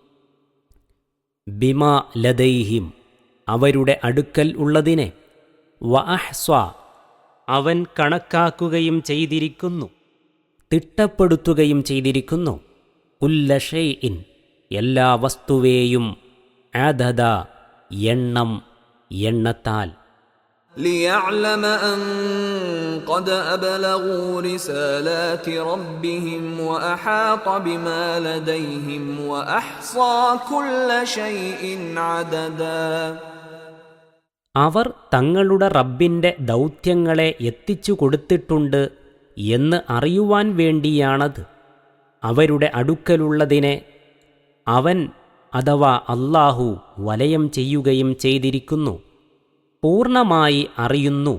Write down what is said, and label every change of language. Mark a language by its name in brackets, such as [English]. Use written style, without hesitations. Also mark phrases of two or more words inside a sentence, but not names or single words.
[Arabic] بما لديهم, [Malayalam] അവരുടെ അടുക്കൽ ഉള്ളതിനെ, വഅഹ്സ, അവൻ കണക്കാക്കുകയും ചെയ്തിരിക്കുന്നു, തിട്ടപ്പെടുത്തുകയും ചെയ്തിരിക്കുന്നു. [Arabic] كل شيء, [Malayalam] എല്ലാ വസ്തുവേയും, അദദ, എണ്ണം, എണ്ണത്താൽ. [Arabic] ليعلم أن قد أبلغوا رسالات ربهم وأحاط بما لديهم وأحصى كل شيء عددا. [Malayalam] അവർ തങ്ങളുടെ റബ്ബിൻ്റെ ദൗത്യങ്ങളെ എത്തിച്ചു കൊടുത്തിട്ടുണ്ട് എന്ന് അറിയുവാൻ വേണ്ടിയാണത്. അവരുടെ അടുക്കലുള്ളതിനെ അവൻ, അഥവാ അല്ലാഹു, വലയം ചെയ്യുകയും ചെയ്തിരിക്കുന്നു, പൂർണ്ണമായി അറിയുന്നു.